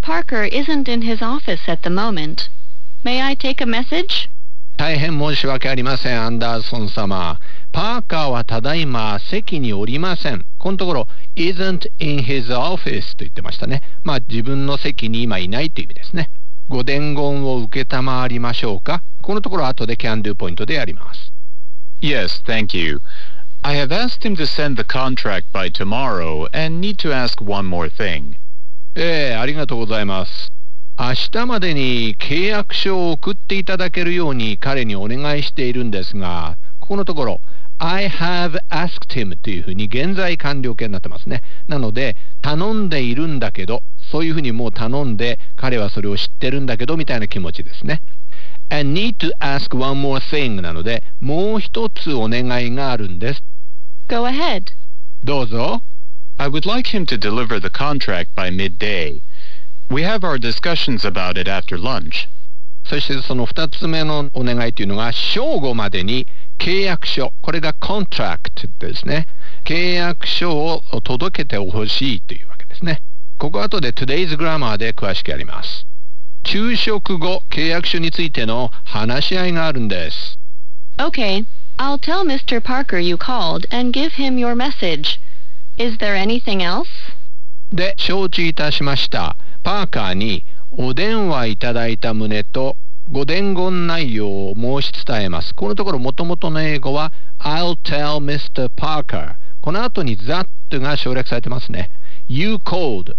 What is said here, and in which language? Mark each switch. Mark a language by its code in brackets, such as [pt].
[en] Parker isn't in his office at the moment. May I take a message? [ja] 大変申し訳ありません、アンダーソン様。パーカーはただいま席におりません。このところ、 [en] isn't in his office [ja] と言ってましたね。まあ自分の席に今いないという意味ですね。ご伝言を受けたまわりましょうか。このところ後で can do ポイントでやります。 [en] Yes, thank you. I have asked him to send the contract by tomorrow and need to ask one more thing. [ja] ありがとうございます。明日までに契約書を送っていただけるように彼にお願いしているんですが、ここのところ、 [en] I have asked him [ja] というふうに現在完了形になってますね。なので、頼んでいるんだけど、そういうふうにもう頼んで、彼はそれを知ってるんだけど、みたいな気持ちですね。 [en] And need to ask one more thing [ja] なので、もう一つお願いがあるんです。 [en] Go ahead. [ja] どうぞ。 [en] I would like him to deliver the contract by midday. We have our discussions about it after lunch. [ja] そしてその二つ目のお願いというのが、正午までに契約書、これが contract ですね。契約書を届けてほしいというわけですね。ここ後で [en] today's grammar [ja] で詳しくやります。昼食後、契約書についての話し合いがあるんです。 [en] Okay, I'll tell Mr. Parker you called and give him your message. Is there anything else? [ja] で、承知いたしました。パーカーにお電話いただいた旨とご伝言内容を申し伝えます。このところ、もともとの英語は [en] I'll tell Mr. Parker。 [ja] この後に that が省略されてますね。 [en] You called。